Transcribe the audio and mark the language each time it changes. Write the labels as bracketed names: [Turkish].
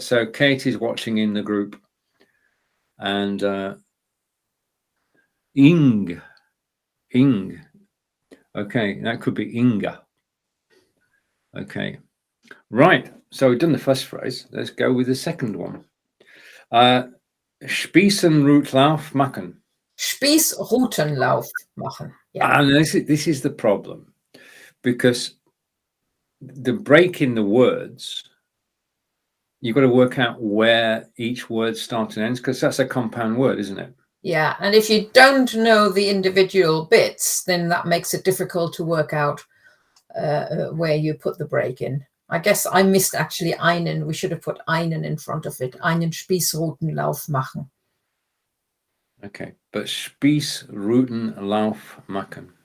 [English] So Kate is watching in the group. And Ing. Okay, that could be Inga. Okay. Right. So we've done the first phrase. Let's go with the second one. [German] Spießrutenlauf machen. Spießrutenlauf machen. [English] Yeah. And this is the problem, because the break in the words, you've got to work out where each word starts and ends, because that's a compound word, isn't it? Yeah, and if you don't know the individual bits, then that makes it difficult to work out where you put the break in. I guess I missed actually einen. We should have put einen in front of it. [German] Einen Spießrutenlauf machen. [English] Okay, but [German] Spießrutenlauf machen.